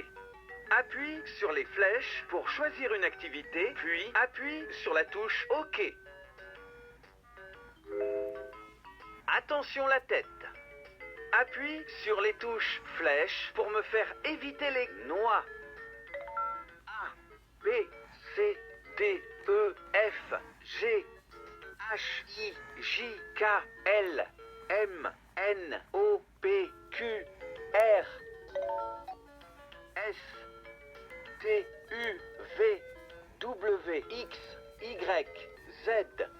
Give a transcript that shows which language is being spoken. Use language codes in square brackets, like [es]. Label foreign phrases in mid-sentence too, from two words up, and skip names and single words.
[fr] Appuie sur les flèches pour choisir une activité, puis appuie sur la touche OK. Attention la tête. Appuie sur les touches flèches pour me faire éviter les noix. A, B, C, D, E, F, G, H, I, J, K, L, M, N, O, P, Q, R, S, T, U, V, W, X, Y, Z.